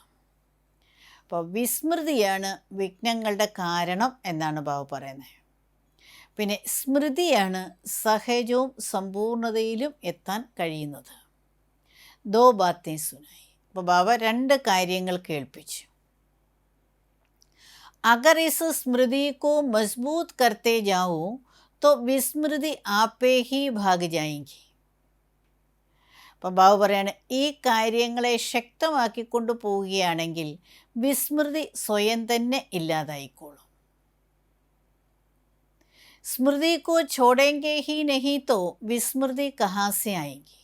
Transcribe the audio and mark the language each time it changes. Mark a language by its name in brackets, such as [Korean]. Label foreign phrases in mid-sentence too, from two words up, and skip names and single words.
[Malayalam] അപ്പോൾ വിസ്മൃതിയാണ് വിഘ്നങ്ങളുടെ കാരണം എന്നാണ് ബാബു പറയുന്നത്. പിന്നെ സ്മൃതിയാണ് സഹജവും സമ്പൂർണതയിലും എത്താൻ കഴിയുന്നത്. [Hindi] दो बातें सुनाई. [Malayalam] അപ്പോൾ ബാബ രണ്ട് കാര്യങ്ങൾ കേൾപ്പിച്ചു. [Hindi] अगर इस स्मृति को मजबूत करते जाओ तो विस्मृति आपे ही भाग जाएगी. [Malayalam] അപ്പം ബാബു പറയാണ്, ഈ കാര്യങ്ങളെ ശക്തമാക്കിക്കൊണ്ട് പോവുകയാണെങ്കിൽ വിസ്മൃതി സ്വയം തന്നെ ഇല്ലാതായിക്കോളും. [Hindi] स्मृति को छोड़ेंगे ही नहीं तो विस्मृति कहाँ से आएगी.